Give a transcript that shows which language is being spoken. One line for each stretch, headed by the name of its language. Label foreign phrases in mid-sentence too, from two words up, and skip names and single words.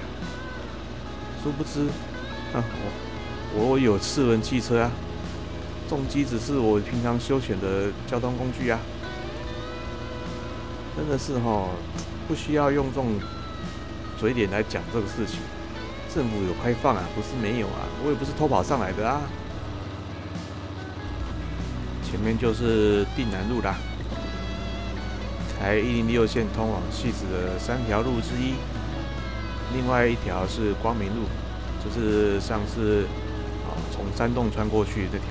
Chinese: 殊不知，我有4輪汽車啊，重機只是我平常休閒的交通工具啊。真的是不需要用這種嘴臉來講這個事情。政府有開放啊，不是沒有啊，我也不是偷跑上來的啊。前面就是碇南路啦，台106線通往汐止的3條路之一。另外一條是光明路，就是上次從山洞穿過去這條。